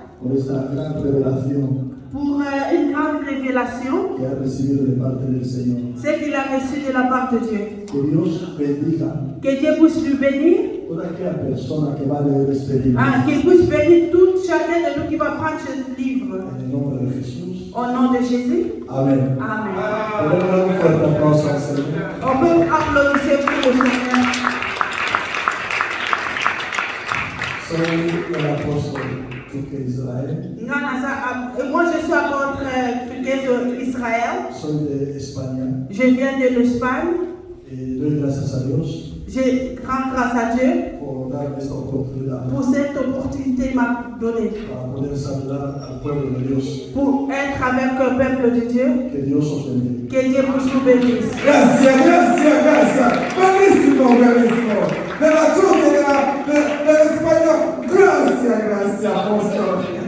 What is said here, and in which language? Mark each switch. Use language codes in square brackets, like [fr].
[es] por esta gran revelación [fr] pour une grande révélation, [es] que ha recibido de parte del Señor. [fr] ce qu'il a reçu de la part de Dieu. [es] Que Dios bendiga [fr] Que Dieu puisse lui bénir, [es] toda aquella persona que va a leer este libro. [fr] qu'il puisse bénir tout chacun de nous qui va prendre ce livre. [es] En el nombre de Jesús. [fr] Au nom de Jésus. [es] Amén. [en] Amen. [es] Podemos dar un fuerte aplauso al Señor. [fr] On peut applaudir pour le Seigneur. [es] Soy el apóstol Tuque Israel. [fr] Moi, je suis apôtre d'Israël. [es] Soy de España. [fr] Je viens de l'Espagne. [es] Doy gracias a Dios [fr] Je rends grâce à Dieu [es] por darme esta oportunidad [fr] pour cette opportunité qu'il m'a donnée. [es] para poder saludar al pueblo de Dios. [fr] Pour être avec le peuple de Dieu. [es] Que Dios os bendiga. [fr] Que Dieu puisse nous bénir. [es] Gracias, gracias, gracias. Buenísimo, buenísimo. De la tuya, del español. Gracias, gracias, apóstol.